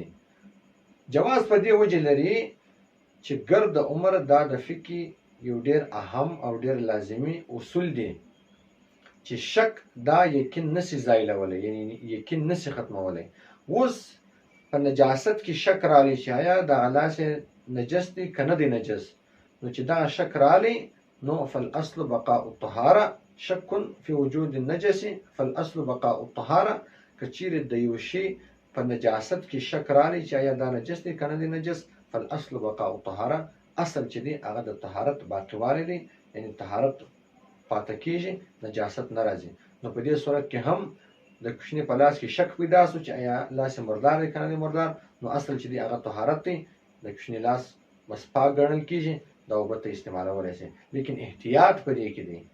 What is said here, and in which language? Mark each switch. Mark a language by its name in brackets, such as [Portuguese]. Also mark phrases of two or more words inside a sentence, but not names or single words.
[Pashto] جواز په دې وجه لري چې ګرد عمر دا د فقه یو ډېر اهم او ډېر لازمي اصول دی چې شک دا یقین نسي زایلولی، یعنی یقین نسي ختمولی. اوس په نجاست کې شک راغلی چې آیا دغه لاس نجس دی که نه دی نجس، نو چې دغه شک راغلی، نو [Arabic] فالاصل بقاء الطهاره، شک فی وجود النجس فالاصل بقاء الطهاره. [Pashto] که چیرې د یو شي په نجاست کې شک راغلی چې آیا دا نجس دی که نه دی نجس، [Arabic] فالاصل بقاء الطهاره، [Pashto] اصل چې دی هغه د طهارت باقیوالی دی، یعنی طهارت پاته کېږي، نجاست نه راځي. نو په دې صورت کې هم د کوچني په لاس کې شک پیدا سو چې آیا لاس یې مردار دی که نه دی مردار، نو اصل چې دی هغه طهارت دی، د کوچني لاس بس پاک ګڼل کېږي، دا اوبه ته استعمالولی شي، لیکن احتیاط په دې کې دی.